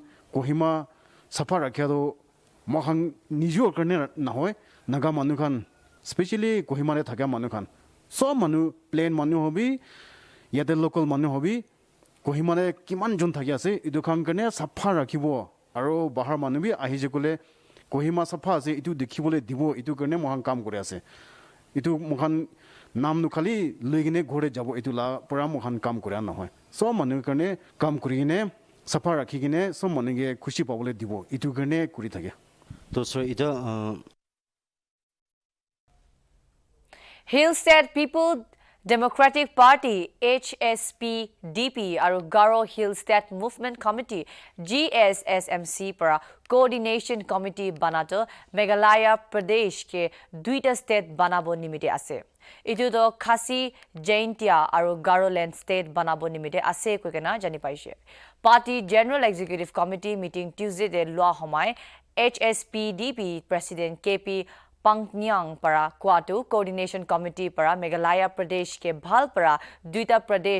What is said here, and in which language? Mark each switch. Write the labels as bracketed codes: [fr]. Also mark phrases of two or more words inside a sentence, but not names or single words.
[nag] Kohima safa rakhya do mokhan nijo karne na hoy naga manu khan especially Kohima re thagya manu khan so manu plain manu hobi yate local manu hobi Kohima re kiman jon thagya ase idu khan karne safa rakhibo aro bahar manu bi ahi je kole Kohima safa ase itu dekhibole dibo itu karne mohan kam kore ase itu mohan nam nu khali loigine ghore jabo etula pora mohan kam kore na hoy sob manu karne kam korine safa rakhikine sob manuke khushi pabole dibo itu karne kori thake তো সো এটা Hill State People Democratic Party HSPDP aru Garo Hill State Movement Committee GSSMC para Coordination Committee banato Meghalaya Pradesh ke duita state banabo nimite ase itu to Khasi Jaintia aru Garoland state banabo nimite ase koikena jani paise Party General Executive Committee meeting Tuesday de lua homai HSPDP President KP Pangnyang para Kwatu Coordination Committee para Meghalaya Pradesh ke bhal para duita Pradesh